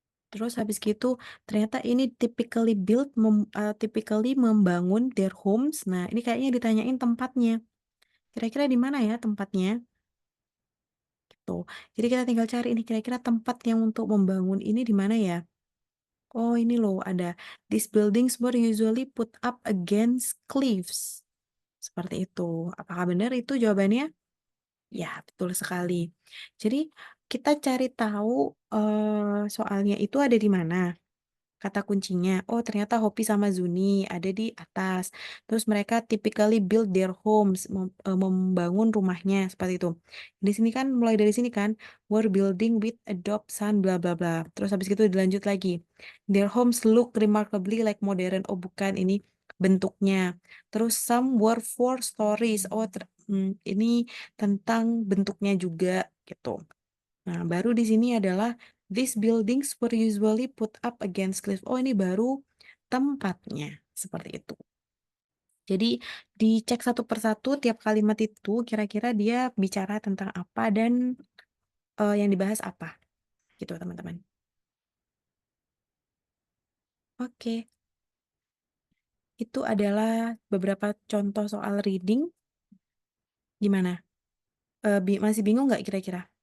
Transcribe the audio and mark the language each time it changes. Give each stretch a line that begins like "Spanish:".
Indonesian: Terus habis gitu ternyata ini
English: typically
Indonesian: membangun
English: their homes.
Indonesian: Nah, ini kayaknya ditanyain tempatnya. Kira-kira di mana ya tempatnya? Gitu. Jadi kita tinggal cari ini kira-kira tempat yang untuk membangun ini di mana ya? Oh, ini loh ada
English: these buildings were usually put up against cliffs.
Indonesian: Seperti itu. Apakah benar itu jawabannya? Ya, betul sekali. Jadi kita cari tahu soalnya itu ada di mana. Kata kuncinya, oh ternyata Hopi sama Zuni ada di atas. Terus mereka
English: typically build their homes,
Indonesian: membangun rumahnya seperti itu. Di sini kan mulai dari sini kan,
English: were building with adopt sun bla bla
Indonesian: bla. Terus habis itu dilanjut lagi.
English: Their homes look remarkably like modern.
Indonesian: Oh bukan, ini bentuknya. Terus
English: some were 4 stories.
Indonesian: Oh ini tentang bentuknya juga gitu. Nah, baru di sini adalah
English: these buildings were usually put up against cliff.
Indonesian: Oh, ini baru tempatnya. Seperti itu. Jadi dicek satu persatu tiap kalimat itu kira-kira dia bicara tentang apa dan yang dibahas apa. Gitu, teman-teman. Oke. Itu adalah beberapa contoh soal reading. Gimana? Masih bingung nggak kira-kira?